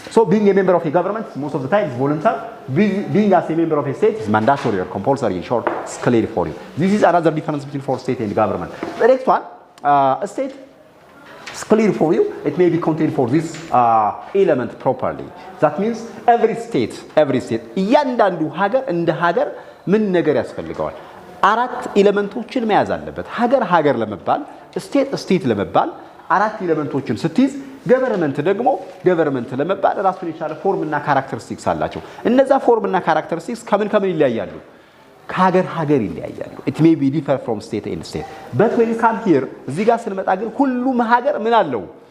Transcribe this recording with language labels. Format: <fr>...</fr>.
<en>So being a member of a government, most of the time, is voluntary. Being as a member of a state is mandatory or compulsory. In short, it's clear for you. This is another difference between for state and government. The next one, a state. It's clear for you. It may be contained for this element properly. That means every state,</en> <am>እያንዳንዱ ሀገር እንደ ሀገር ምን ነገር ያስፈልገዋል? አራት ኤሌመንቶችን መያዝ አለበት። ሀገር ለመባል ስቴት ለመባል አራት ኤሌመንቶችን ስትይዝ ገቨርንመንት ደግሞ ገቨርንመንት ለመባል ራሱን የቻለ ፎርም እና ካራክተሪስቲክስ አላቸው። እነዛ ፎርም እና ካራክተሪስቲክስ ከምን ይለያያሉ? ከሀገር ይለያያሉ።</am> <en>it may be differ from state and state but when you come here</en> <am>እዚህ ጋር ስንመጣ ግን ሁሉም ሀገር ምን አለው?</am>